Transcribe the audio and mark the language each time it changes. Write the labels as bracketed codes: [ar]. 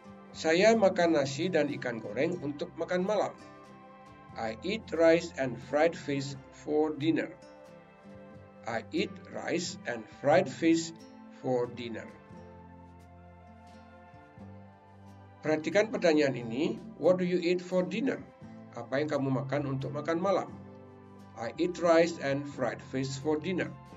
[id] Saya makan nasi dan ikan goreng untuk makan malam. [en] I eat rice and fried fish for dinner. I eat rice and fried fish for dinner. [id] Perhatikan pertanyaan ini. [en] What do you eat for dinner? [id] Apa yang kamu makan untuk makan malam? [en] I eat rice and fried fish for dinner.